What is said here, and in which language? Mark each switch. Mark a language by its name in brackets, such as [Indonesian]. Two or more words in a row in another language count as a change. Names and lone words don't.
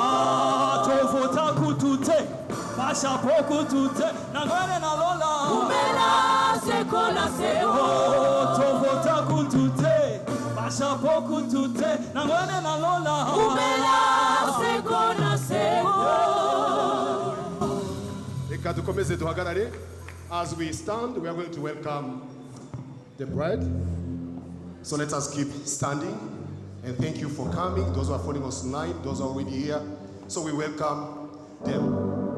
[Lingala] Tovota kutute, sapo kutute, na gwele na lola. Umela seko na seko. Tovota kutute, sapo kutute, na gwele na lola. Umela seko na seko. [Kinyarwanda] Reka dukomeze duhagarare. [English] As we stand, we are going to welcome the bride. So let us keep standing. And thank you for coming. Those who are following us tonight, those who are already here. So we welcome them.